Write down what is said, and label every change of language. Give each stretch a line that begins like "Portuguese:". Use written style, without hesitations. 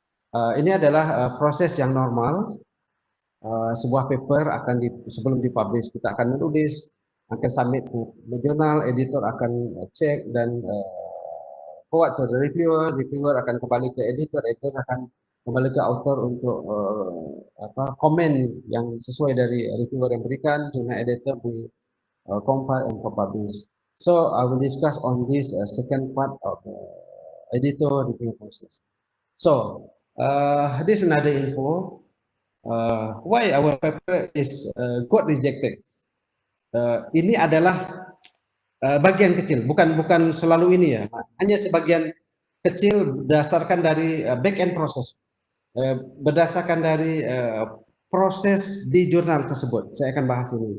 Indonesian: Ini adalah proses yang normal. Sebuah paper akan sebelum dipublish kita akan menulis, akan submit ke jurnal, editor akan cek dan
English: forward to the reviewer,
Indonesian: reviewer akan kembali ke editor, editor akan kembali ke author untuk komen yang sesuai dari reviewer yang berikan, jurnal editor di
English: compile and publish. So I will discuss on this second part of editor review process. So this is another info. Why our paper is got rejected.
Indonesian: Ini adalah bagian kecil, bukan selalu ini ya. Hanya sebagian kecil berdasarkan dari back end proses, berdasarkan dari proses di jurnal tersebut. Saya akan bahas ini.